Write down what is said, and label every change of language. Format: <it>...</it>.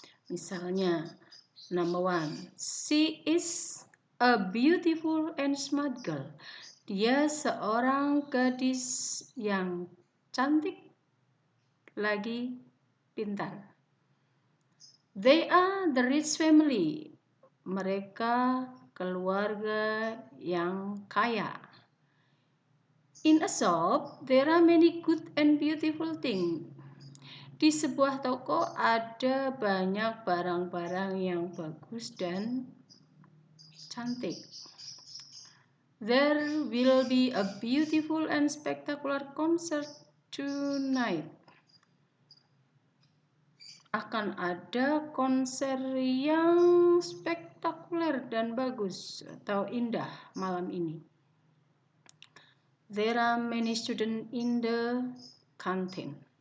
<en>Misalnya, number one, she is a beautiful and smart girl.</en> <id>Dia seorang gadis yang cantik lagi pintar.</id> <en>They are the rich family. Mereka keluarga yang kaya. In a shop, there are many good and beautiful things.</en> <id>Di sebuah toko ada banyak barang-barang yang bagus dan cantik.</id> <en>There will be a beautiful and spectacular concert tonight.</en> <id>Akan ada konser yang spektakuler dan bagus atau indah malam ini.</id> <en>There are many students in the canteen.</en>